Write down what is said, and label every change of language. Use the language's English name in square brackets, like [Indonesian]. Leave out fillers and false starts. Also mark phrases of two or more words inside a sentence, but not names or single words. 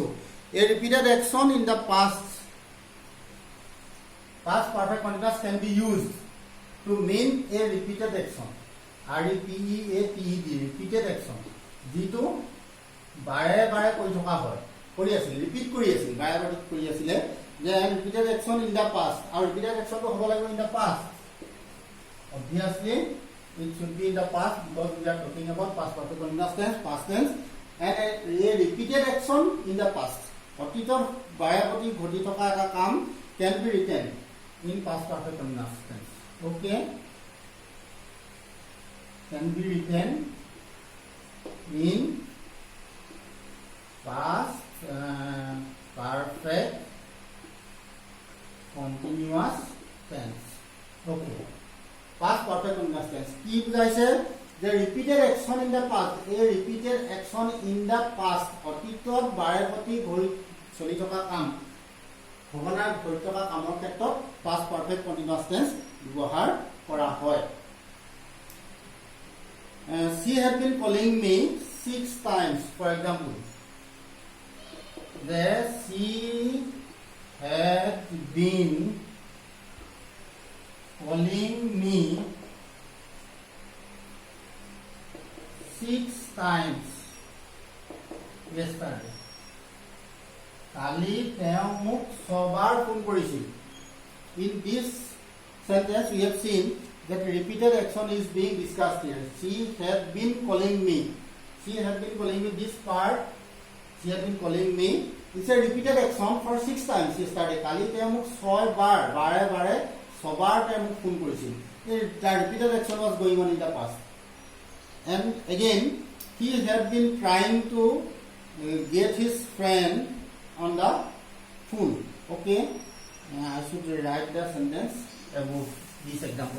[English] A repeated action in the past perfect continuous can be used to mean a repeated action. R-E-P-E-A-T-E-D, repeated action. [Assamese] যিটো বাৰে বাৰে কৰি থকা হয়, কৰি আছিল, ৰিপিট কৰি আছিল, বাৰে বাৰে কৰি আছিলে, যে [English] repeated action in the past. [Assamese] আৰু [English] repeated action [Assamese] টো হ'ব লাগিব [English] in the past. Obviously, it should be in the past because we are talking about past perfect continuous tense, past tense, and a repeated action in the past. [Assamese] অতীতৰ বাৰে প্ৰতি ঘটি থকা এটা কাম [English] can be written in past perfect continuous tense. Okay, can be written in past perfect continuous tense. Okay. Past perfect continuous tense. [Assamese] কি বুঝাইছে যে [English] repeated action in the past. A repeated action in the past. [Assamese] অতীতত বাৰে প্ৰতি চলি থকা কাম ভগনাৰ হৈ থকা কামৰ ক্ষেত্ৰত [English] past perfect continuous tense [Assamese] ব্যৱহাৰ কৰা হয়. [English] She had been calling me 6 times, for example. That she had been calling me 6 times yesterday. [Assamese] কালি তেওঁ মোক 6 বাৰ ফোন কৰিছিল. [English] In this sentence we have seen that repeated action is being discussed here. She had been calling me. She had been calling me. This part, she had been calling me. It's a repeated action for 6 times yesterday. [Assamese] Kali তেওঁ মোক 6 বাৰ বাৰে 6 বাৰ তেওঁ মোক ফোন কৰিছিল. [English] The repeated action was going on in the past. And again, he had been trying to get his friend on the phone. Okay, I should write the sentence about this example.